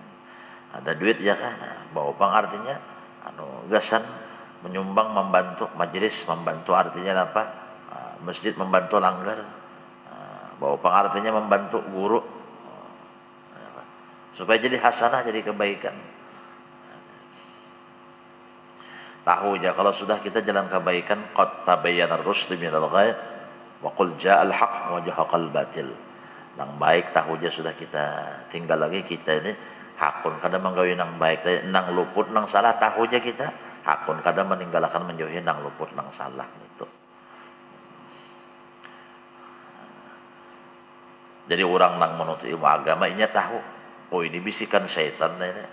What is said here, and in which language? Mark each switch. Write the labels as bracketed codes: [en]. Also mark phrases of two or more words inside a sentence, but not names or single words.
[bjn] Ada duit ya kan, bawa pang artinya gasan menyumbang, membantu majelis, membantu artinya apa? Masjid membantu langgar. Bawa pang artinya membantu guru. Supaya jadi hasanah, jadi kebaikan. Tahu aja kalau sudah kita jalan kebaikan, [ar] قد تبين الرشد من الغي وقل جاء الحق وزهق الباطل. [bjn] Nang baik tahu aja sudah kita tinggal lagi kita ini hakun kada menggawe nang baik, nang luput nang salah tahu aja kita hakun kada meninggalkan menjauhi nang luput nang salah itu. Jadi orang nang menuntut ilmu agama ini tahu, oh ini bisikan syaitan ini.